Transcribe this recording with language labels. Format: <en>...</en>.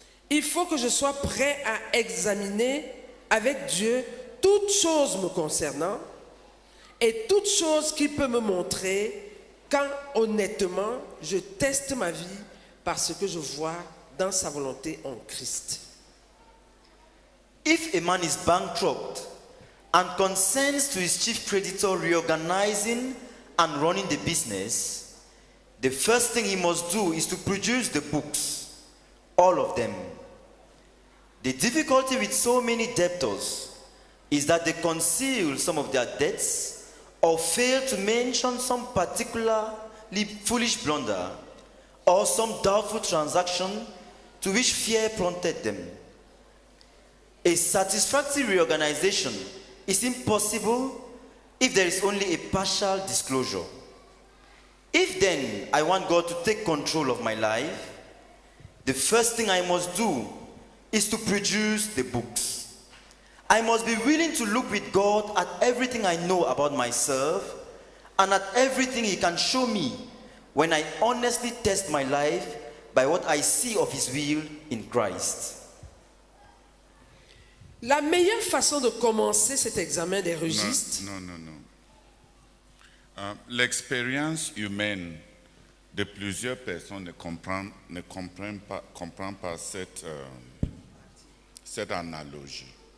<fr>Il faut que je sois prêt à examiner avec Dieu toute chose me concernant et toute chose qui peut me montrer quand honnêtement je teste ma vie par ce que je vois dans sa volonté en Christ.</fr> <en>If a man is bankrupt and consents to his chief creditor reorganizing and running the business, the first thing he must do is to produce the books, all of them. The difficulty with so many debtors is that they conceal some of their debts or fail to mention some particularly foolish blunder or some doubtful transaction to which fear prompted them. A satisfactory reorganization is impossible if there is only a partial disclosure. If then I want God to take control of my life, the first thing I must do is to produce the books. I must be willing to look with God at everything I know about myself and at everything He can show me when I honestly test my life by what I see of His will in Christ.</en> <fr>La meilleure façon de commencer cet examen des registres... Non. L'expérience humaine de plusieurs personnes ne comprennent pas cette analogie.</fr>